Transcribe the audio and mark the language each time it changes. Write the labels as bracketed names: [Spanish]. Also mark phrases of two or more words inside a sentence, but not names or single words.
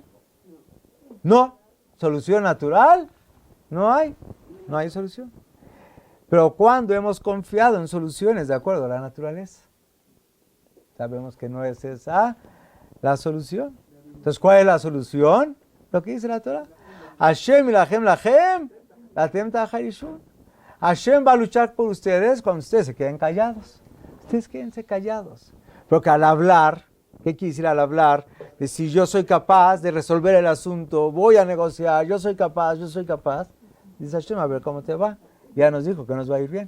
[Spanish] No. ¿Solución natural? No hay solución. Pero cuando hemos confiado en soluciones de acuerdo a la naturaleza, sabemos que no es esa la solución. Entonces, ¿cuál es la solución? Lo que dice la Torah. [Hebrew] Hashem ilachem lachem, latem taharishun. [Spanish] Hashem va a luchar por ustedes cuando ustedes se queden callados. Ustedes quédense callados. Porque al hablar, ¿qué quiere decir al hablar? De si yo soy capaz de resolver el asunto, voy a negociar, yo soy capaz. Dice Hashem, a ver cómo te va. Ya nos dijo que nos va a ir bien.